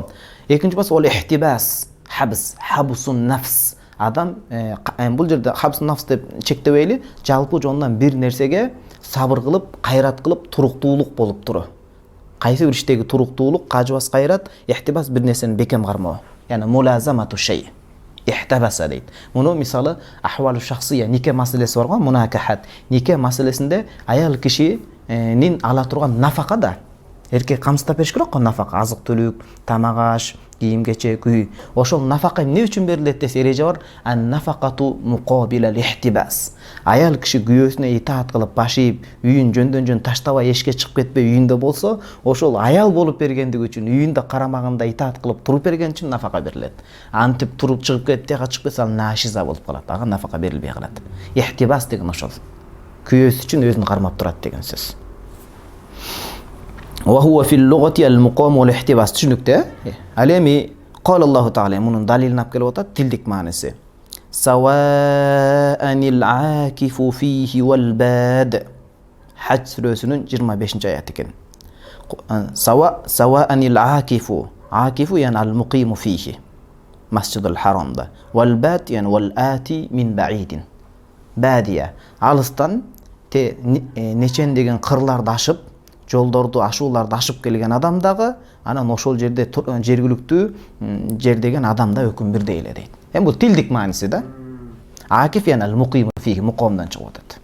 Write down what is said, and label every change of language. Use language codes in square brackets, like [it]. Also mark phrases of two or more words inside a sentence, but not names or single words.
[ky] Экинчи бас ол ихтибас, хабс, [ar] حبس النفس. [ky] Адам бул жерде [ar] حبس النفس [ky] деп чектебейли, жалпы жонунан бир нерсеге сабыр кылып, кайрат кылып, туруктуулук болуп туру. Кайсы бир иштеги туруктуулук, кажыбас кайрат, ихтибас бир нерсени бекем кармоо. [ar] يعني ملازمة الشيء. احتبس дейт. [ky] Муну мисалы [ar] أحوال شخصية, [ky] нике маселеси бар го, мунакахат. Нике маселесинде аял кишинин ала турган нафака да. Эркек камсыздап бериш керек го, нафака, азык түлүк, тамак аш, кийим кечек, үй. Ошол нафака эмне үчүн берилет десе эреже бар. [ar] النفقة مقابلة للاحتباس. [ky] Аял киши күйөөсүнө итаат кылып башыйып, үйүн жөндөн таштабай эшикке чыгып кетпей үйүндө болсо, ошол аял болуп бергендиги үчүн, үйүндө карамагында итаат кылып туруп берген үчүн нафака берилет. Антип туруп чыгып кетти, чыгып кетсе, ал нашиза болуп калат. Ага нафака берилбей калат. Ихтибас деген ошол. Күйөөсү үчүн өзүн кармап турат деген сөз. [ar] وهو في اللغة المقام والاحتباس. [ky] Түшүнүктү? Ал эми [ar] قال الله تعالى [ky] мунун далилин алып келип атат, тилдик мааниси. [ar] سواء العاكف فيه والباد. [ky] Хадж сүрөсүнүн 25-аят экен. [ar] سواء العاكف. العاكف يعني المقيم فيه. Masjidul Haramda. والباد يعني والآتي من بعيد. Badiya. [ky] Алыстан нечен деген кырларды ашып, жолдорду ашууларды ашып келген адам дагы анан ошол жерде жергиликтүү жер деген адам да өкүм бирдей эле дейт. Эми бул тилдик мааниси да. [ar] عاكف يعني المقيم فيه, [ky] муқомдан чыгып атат.